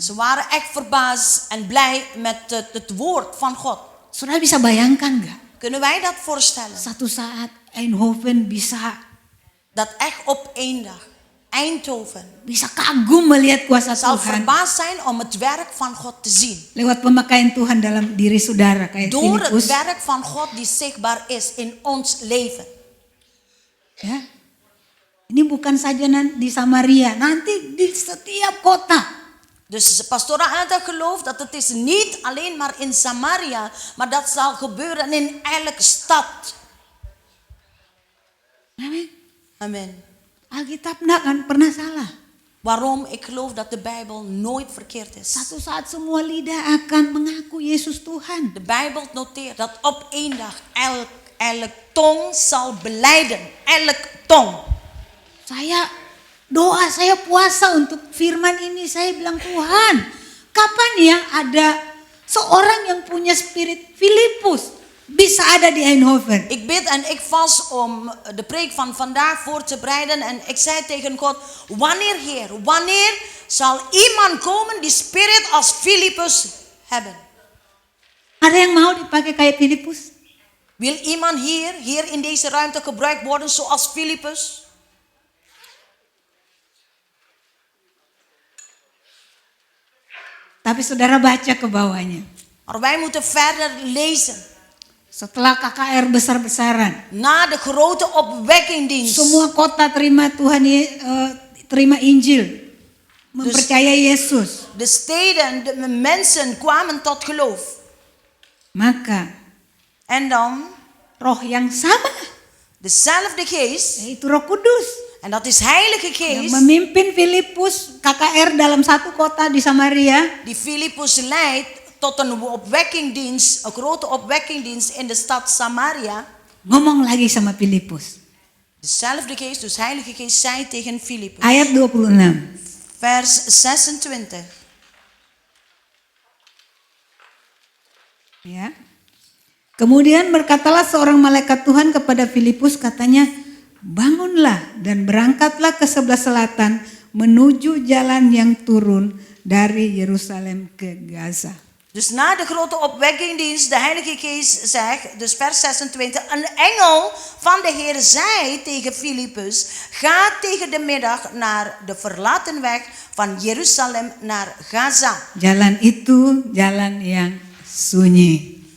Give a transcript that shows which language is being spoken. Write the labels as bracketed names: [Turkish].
[Dutch] Ze waren echt verbaasd en blij met het woord van God. [Indonesian] Saudara bisa bayangkan gak? [Dutch] Kunnen wij dat voorstellen? [Indonesian] Satu saat Eindhoven bisa [Dutch] Dat echt op één dag Eindhoven [Indonesian] kagum melihat kuasa [Dutch] zal [Indonesian] Tuhan [Dutch] verbaasd zijn om het werk van God te zien. [Indonesian] lewat pemakaian Tuhan dalam diri saudara kayak [Dutch] Door het [Indonesian] Filipus. [Dutch] werk van God die zichtbaar is in ons leven. [Indonesian] Ya. Ini bukan saja di Samaria, nanti di setiap kota. [Dutch] Dus pastoor Anta gelooft dat het is niet alleen maar in Samaria, maar dat zal gebeuren in elke stad. [Indonesian] Amin. [Dutch] Amen. [Indonesian] Alkitab enggak kan pernah salah. [Dutch] Waarom? Ik geloof dat de Bijbel nooit verkeerd is. [Indonesian] Satu saat semua lidah akan mengaku Yesus Tuhan. [Dutch] De Bijbel noteert dat op één dag elk tong zal belijden. Elk tong. [Indonesian] Saya puasa untuk firman ini. Saya bilang, Tuhan, kapan ya ada seorang yang punya spirit Filipus bisa ada di Eindhoven? [Dutch] Ik bid en ik vast om de preek van vandaag voor te bereiden. En ik zei tegen God, wanneer Heer, wanneer zal iemand komen die spirit als Filipus hebben? [Indonesian] Ada yang mau dipakai kayak Filipus? [Dutch] Wil iemand hier in deze ruimte gebruikt worden zoals Filipus? [Indonesian] Tapi saudara baca ke bawahnya. [Dutch] Maar wij moeten verder lezen. [Indonesian] Setelah KKR besar-besaran, [Dutch] Na de grote opwekkingdienst. [Indonesian] semua kota terima terima Injil, mempercayai Yesus. [Dutch] De steden, de mensen kwamen tot geloof. [Indonesian] Maka [Dutch] En dan [Indonesian] roh yang sama, [Dutch] dezelfde geest. [Indonesian] yaitu Roh Kudus, [Dutch] En dat is Heilige [Indonesian] yang [Dutch] Geest. [Indonesian] memimpin Filipus KKR dalam satu kota di Samaria, [Dutch] Die Filipus leidt tot een opwekkingdienst. Een grote opwekkingdienst in de stad Samaria. [Indonesian] ngomong lagi sama Filipus. [Dutch] Dezelfde geest, dus Heilige Geest, zei tegen Filipus. [Indonesian] Ayat 26. [Dutch] Vers 26. [Indonesian] Ya. Kemudian berkatalah seorang malaikat Tuhan kepada Filipus, katanya, bangunlah dan berangkatlah ke sebelah selatan menuju jalan yang turun dari Yerusalem ke Gaza. [Dutch] Dus na de grote opwekkingdienst, de Heilige Geest zegt, dus vers 26, een engel van de Heer zei tegen Filipus, ga tegen de middag naar de verlaten weg van Jeruzalem naar Gaza. [Indonesian] Jalan itu jalan yang sunyi.